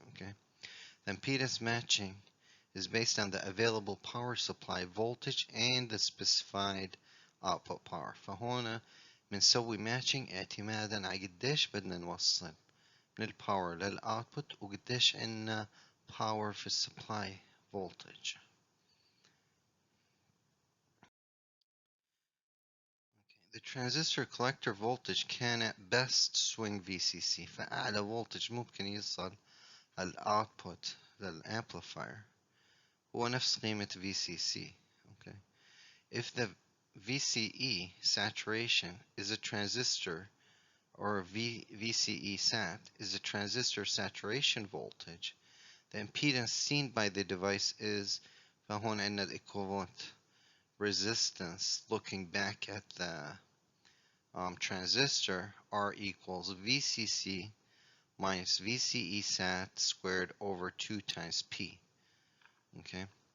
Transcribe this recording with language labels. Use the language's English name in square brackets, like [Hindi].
[English] Okay, the impedance matching is based on the available power supply voltage and the specified output power. [Arabic] فهنا بنسوي matching اعتمادا على قديش بدنا نوصل من الباور للأوتبوت وقديش عنا power في السبلاي voltage. [English] The transistor collector voltage can at best swing VCC. [Arabic] فأعلى voltage ممكن يوصل الأوتبوت للأمبليفاير هو نفس قيمة VCC. [English] Okay. If the VCE saturation is a transistor or VCE sat is a transistor saturation voltage, the impedance seen by the device is [Arabic] فهون عندنا [English] the equivalent resistance looking back at the transistor R equals VCC minus VCE sat squared over 2 times P. Okay.